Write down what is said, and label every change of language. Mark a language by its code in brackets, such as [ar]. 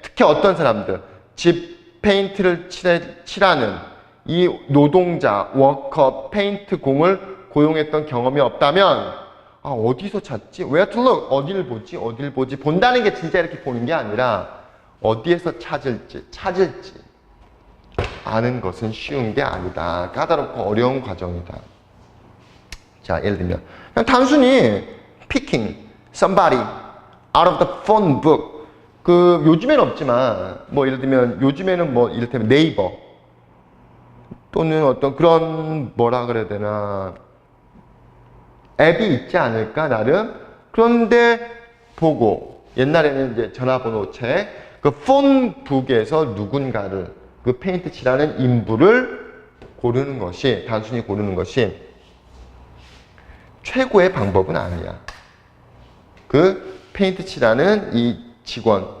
[ko] 특히 어떤 사람들 집 페인트를 칠하는 이 노동자, 워커, 페인트 공을 고용했던 경험이 없다면 어디서 찾지? [en] Where to look? [ko] 어딜 보지? 본다는 게 진짜 이렇게 보는 게 아니라 어디에서 찾을지 아는 것은 쉬운 게 아니다. 까다롭고 어려운 과정이다. 자, 예를 들면 그냥 단순히 [en] picking somebody out of the phone book. [ko] 요즘에는 없지만 뭐 예를 들면 요즘에는 뭐 이를테면 네이버 또는 어떤 그런 뭐라 그래야 되나 앱이 있지 않을까 나름. 그런데 보고 옛날에는 이제 전화번호책 그 폰북에서 누군가를 그 페인트 칠하는 인부를 단순히 고르는 것이 최고의 방법은 아니야. 그 페인트 칠하는 이 직원